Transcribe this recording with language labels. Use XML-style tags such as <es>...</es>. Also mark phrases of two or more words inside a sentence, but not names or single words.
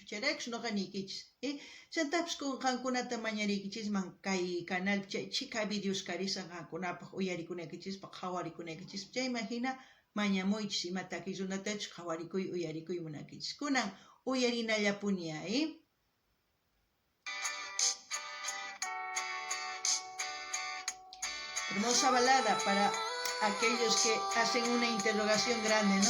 <qu>Chayraykus noqa niykichis. Chantapis qankunata mañariykichisman kay canal chika videos karisan qankunapaq uyarikunaykichis qhawarikunaykichispa. Chayman hina mañamuychis imataki runatachus qhawarikuy uyarikuy munankichis. Kunan uyarinallapuña.</qu> <es>Hermosa balada para aquellos que hacen una interrogación grande, ¿no?</es>